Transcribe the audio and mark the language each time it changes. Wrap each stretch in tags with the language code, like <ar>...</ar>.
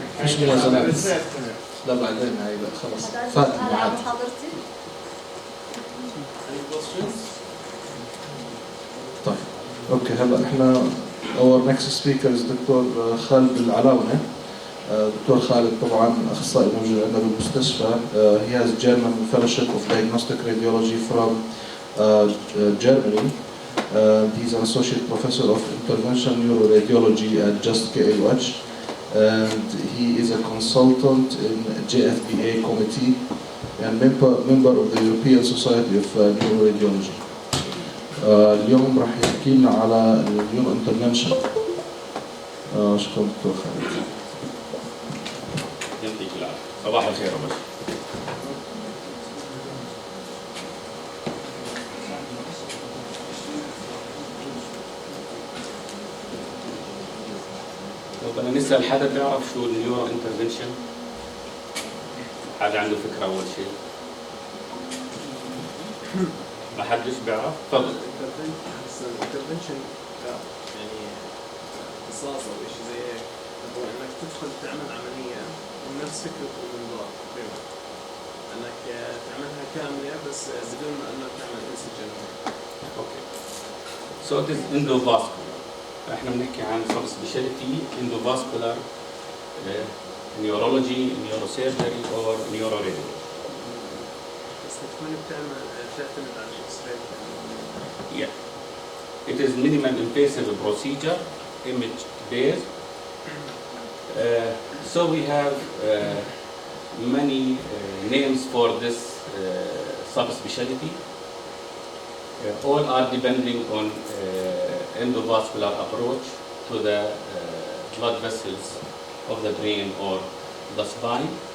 <ar>مش موازنة. لا بعدين هاي لا خلص. فات محاضرتي.</ar> <en>Any questions?</en> <ar>طيب اوكي هلا احنا</ar> <en>our next speaker is</en> <ar>دكتور خالد العلاونة. دكتور خالد طبعا اخصائي موجود عندنا بالمستشفى.</ar> <en>He has German Fellowship of Diagnostic Radiology from Germany. He's an associate professor of interventional neuroradiology at Just KUH, and he is a consultant in JFBA committee and member of the European Society of Neuroradiology.</en> <ar>اليوم راح يحكي لنا على النيورو انترفنشن. شكرا دكتور خالد. يعطيك العافية. صباح الخير يا باشا. طب أنا نسأل حدا بيعرف شو النيورو انترفنشن؟ حدا عنده فكرة أول شيء؟ ما حدش بيعرف؟ تفضل. الانترفنشن يعني قصاص او شيء زي هيك، هو انك تدخل تعمل عمليه ونفس فكره الانذار تقريبا، انك تعملها كامله بس بدون ما انك تعمل انسجن.</ar> <en>Okay. So it is endovascular.</en> <ar>احنا بنحكي عن سب سبيشاليتي</ar> <en>endovascular neurology, neurosurgery or neuroradiology.</en> <ar>بس تكون بتعتمد على الاكس راي.</ar> <en>Yeah. It is minimal invasive procedure, image based. So we have many names for this subspecialty. All are depending on endovascular approach to the blood vessels of the brain or the spine.</en>